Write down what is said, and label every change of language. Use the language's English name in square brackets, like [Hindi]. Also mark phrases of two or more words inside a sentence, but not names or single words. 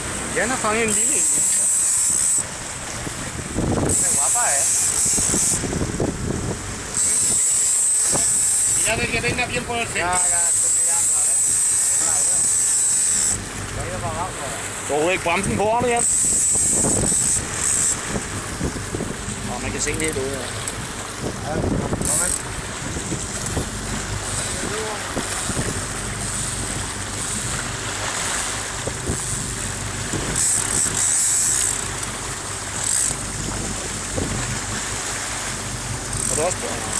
[Danish] Jan har fanget en lille en. Den var bare af. [Spanish] Ya que venga bien por el centro. Ya, estoy mirando, [Danish] ikke bremsen på ham igen. Og man kan se lidt ud her. Ja, kom. Og du også på?